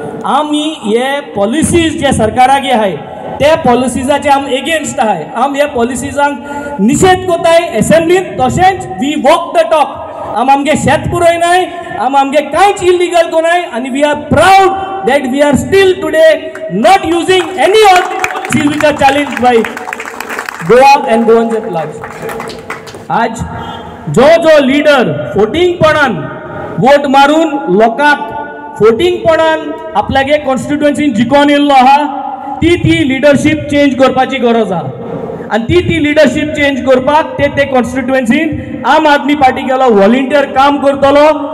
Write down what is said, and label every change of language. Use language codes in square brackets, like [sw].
[gom] आमी हे पॉलिसीज जे सरकाराक आहाय ते पॉलिसीजाचे आम एगेन्स्ट आहाय, आम हे पॉलिसीजांक निशेध कोताय एसेंब्लींत, तशेंच [en] We walk the talk. [gom] आमगे शेत पुरयनाय, आमगे कांयच इलिगल कोनाय आनी [en] We are proud that we are still today not using any of the policies which are challenged by Goa and Goans at large. [gom] आज जो लीडर फोटिंगपणान वोट मारून लोकांक फोटिंगपणान आपल्यागे कॉन्स्टिट्युएन्सीन जिखोवन येयल्लो आहा ती लिडरशीप चेंज करपाची गरज आहा आनी ती लिडरशीप चेंज करपाक ते कॉन्स्टिट्युएन्सीन आम आदमी पार्टी गेलो व्हॉलंटियर काम करतलो,